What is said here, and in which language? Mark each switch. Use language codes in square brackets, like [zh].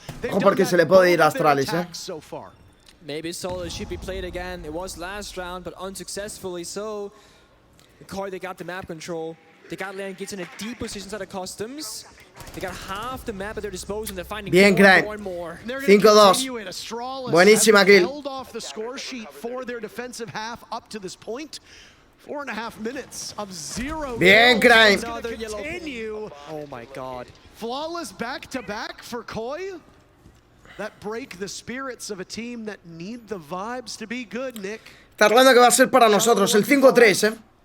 [es] Ojo porque se le puede ir a Astralis, ¿eh? [en] Maybe solo should be played again. It was last round, but unsuccessfully so. They got the map control. They got Leon gets in a deep position out of customs. They got half the map at their disposal and they're finding more and more. [es] 5-2. Buenísima kill. [en] Held off the score sheet for their defensive half up to this point. 4.5 minutes of 0. [es] Bien, Crime. [en] Continue. Oh my god. Flawless back-to-back for Koi. That break the spirits of a team that need the vibes to be good, Nick. [es] Está hablando que va a ser para nosotros el 5-3, ¿eh?